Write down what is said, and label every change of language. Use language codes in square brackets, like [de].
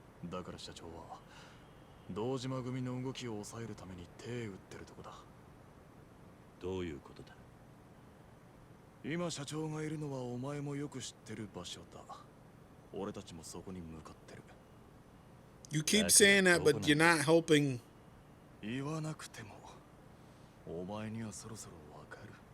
[ja] だから社長は堂島組の動きを抑えるために手打ってるとこだ。どういうことだ？今社長がいるのはお前もよく知ってる場所だ。俺たちもそこに向かってる。 [en] You keep saying that, but you're not helping. [ja] 言わなくてもお前にはそろそろわかる。